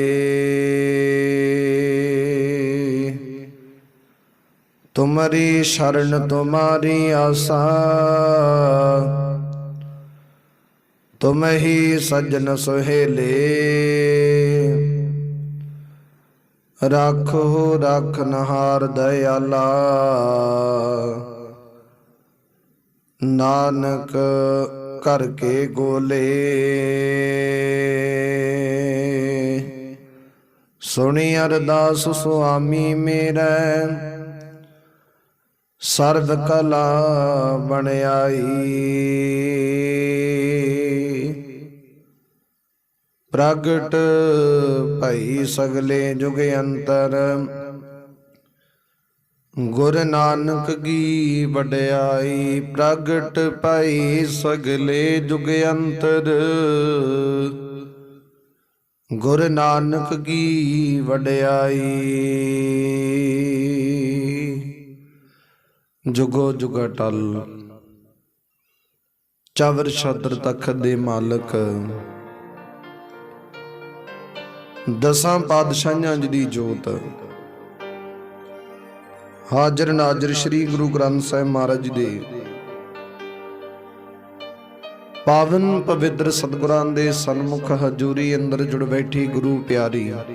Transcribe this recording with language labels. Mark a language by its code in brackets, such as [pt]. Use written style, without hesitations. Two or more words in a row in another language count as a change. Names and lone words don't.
[pa] ਤੁਮਰੀ ਸਰਣ ਤੁਮਾਰੀ ਆਸਾ, ਤੁਮ ਹੀ ਸਜਨ ਸੁਹੇਲੇ। ਰਾਖਹੁ ਰਾਖਨਹਾਰ ਦਇਆਲਾ, ਨਾਨਕ ਘਰ ਕੇ ਗੋਲੇ। ਸੁਣੀ ਅਰਦਾਸਿ ਸੁਆਮੀ ਮੇਰੈ, ਸਰਬ ਕਲਾ ਬਣਿ ਆਈ। ਪ੍ਰਗਟ ਭਈ ਸਗਲੇ ਜੁਗ ਅੰਤਰਿ, ਗੁਰ ਨਾਨਕ ਕੀ ਵਡਿਆਈ। ਪ੍ਰਗਟ ਭਈ ਸਗਲੇ ਜੁਗ ਅੰਤਰਿ, ਗੁਰ ਨਾਨਕ ਕੀ ਵਡਿਆਈ। ਜੁਗੋ ਜੁਗ ਅਟੱਲ ਚਵਰ ਛਤਰ ਤਖਤ ਦੇ ਮਾਲਕ, ਦਸਾਂ ਪਾਤਸ਼ਾਹੀਆਂ ਜੀ ਦੀ ਜੋਤ। ਹਾਜ਼ਰ ਨਾਜ਼ਰ ਸ੍ਰੀ ਗੁਰੂ ਗ੍ਰੰਥ ਸਾਹਿਬ ਮਹਾਰਾਜ ਜੀ ਦੇ ਪਾਵਨ ਪਵਿੱਤਰ ਸਤਿਗੁਰਾਂ ਦੇ ਸਨਮੁਖ ਹਜ਼ੂਰੀ ਅੰਦਰ ਜੁੜ ਬੈਠੀ ਗੁਰੂ ਪਿਆਰੀ।